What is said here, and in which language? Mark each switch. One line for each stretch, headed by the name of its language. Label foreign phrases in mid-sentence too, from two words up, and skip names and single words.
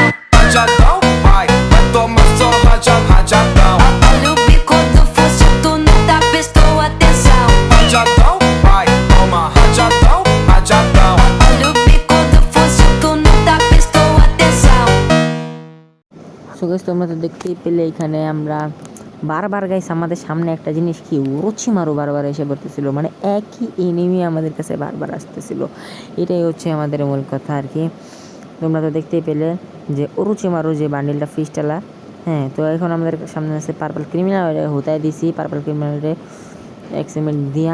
Portuguese: Rajadão, vai tomar só rajadão. Olha o bico do fuzil, tu não tá prestando atenção. Rajadão, vai toma rajadão, rajadão. Olha o bico do fuzil, tu não tá prestando atenção.
Bangla: সো গাইস তোমরা তো দেখতেই পেলে এখানে আমরা বারবার গাইস আমাদের সামনে একটা জিনিস কি ওরোচিমারু বারবার এসে পড়তেছিল, মানে একই এনিমি আমাদের কাছে বারবার আসতেছিল। এটাই হচ্ছে আমাদের মূল কথা আর কি। তোমরা তো দেখতেই পেলে যে ওরোচিমারু যে বান্ডিলটা ফিস্টালা, হ্যাঁ তো এখন আমাদের সামনে আছে
English: purple criminal,
Bangla: হতায় দিছি
English: purple criminalরে
Bangla: এক্সিমেন্ট দিয়া।